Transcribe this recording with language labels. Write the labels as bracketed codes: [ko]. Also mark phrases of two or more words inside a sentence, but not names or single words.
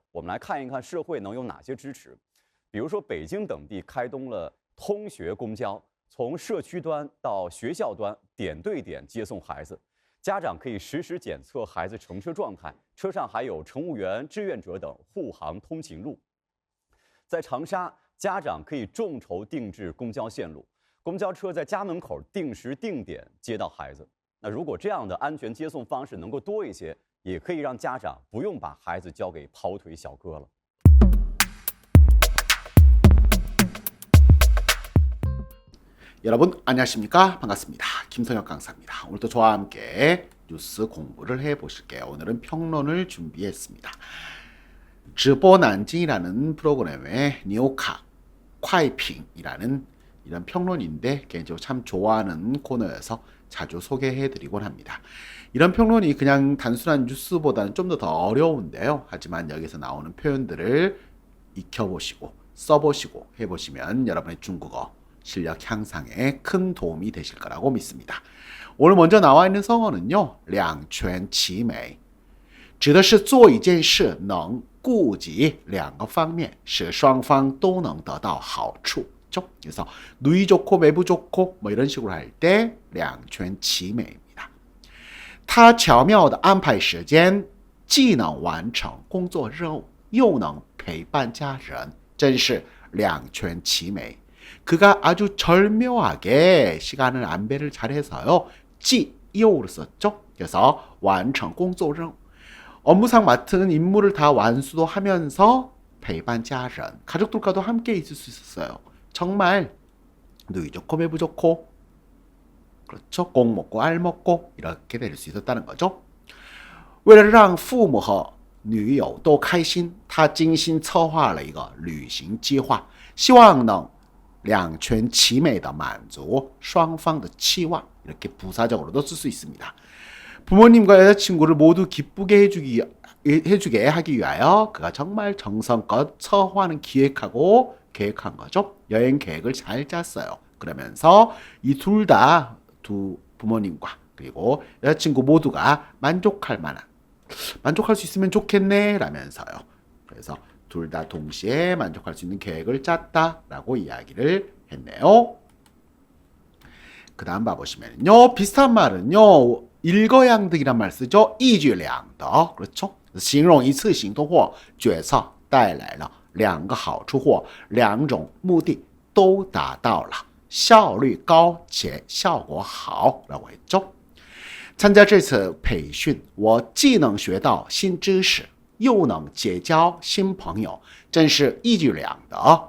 [zh] 我们来看一看社会能有哪些支持。比如说，北京等地开通了通学公交，从社区端到学校端点对点接送孩子，家长可以实时检测孩子乘车状态，车上还有乘务员、志愿者等护航通勤路。在长沙，家长可以众筹定制公交线路。公交车在家门口定时定点接到孩子。那如果这样的安全接送方式能够多一些，也可以让家长不用把孩子交给跑腿小哥了。 [ko] 여러분 안녕하십니까? 반갑습니다. 김성혁 강사입니다. 오늘도 저와 함께 뉴스 공부를 해보실게요. 오늘은 평론을 준비했습니다. 直播南京이라는 프로그램의 니오카 콰이핑이라는 이런 평론인데 개인적으로 참 좋아하는 코너여서 자주 소개해드리곤 합니다. 이런 평론이 그냥 단순한 뉴스보다는 좀 더 어려운데요. 하지만 여기서 나오는 표현들을 익혀보시고 써보시고 해보시면 여러분의 중국어 실력 향상에 큰 도움이 되실 거라고 믿습니다. 오늘 먼저 나와 있는 성어는요. [zh] 两全其美指的是做一件事能顾及两个方面，使双方都能得到好处。 [ko] 그래서 누이 좋고 매부 좋고 뭐 이런 식으로 할 때 两全其美입니다. [zh] 他巧妙地安排时间，既能完成工作任务，又能陪伴家人，真是两全其美. [ko] 그가 아주 절묘하게 시간을 안배를 잘해서요. 既又를 썼죠. 그래서 [zh] 完成工作任务. [ko] 업무상 맡은 임무를 다 완수도 하면서 [zh] 陪伴家人, [ko] 가족들과도 함께 있을 수 있었어요. 정말 누이 좋고 매부 좋고 그렇죠. 꼭 먹고 알 먹고 이렇게 될 수 있었다는 거죠. [zh] 为了让父母和女友都开心，他精心策划了一个旅行计划，希望能两全其美地满足双方的期望. [ko] 이렇게 부사적으로도 쓸 수 있습니다. 부모님과 여자친구를 모두 기쁘게 해주게 하기 위하여 그가 정말 정성껏策划는 기획하고 계획한 거죠. 여행 계획을 잘 짰어요. 그러면서 이 둘 다 두 부모님과 그리고 여자친구 모두가 만족할 수 있으면 좋겠네 라면서요. 그래서 둘 다 동시에 만족할 수 있는 계획을 짰다라고 이야기를 했네요. 그 다음 봐보시면요. 비슷한 말은요. 일거양득이란 말 쓰죠. [zh] 이举两得. 그렇죠? 形容一次行动或决策带来了两个好处或两种目的都达到了，效率高且效果好 [ko] 라고 했죠. [zh] 参加这次培训，我既能学到新知识，又能结交新朋友，真是一举两得。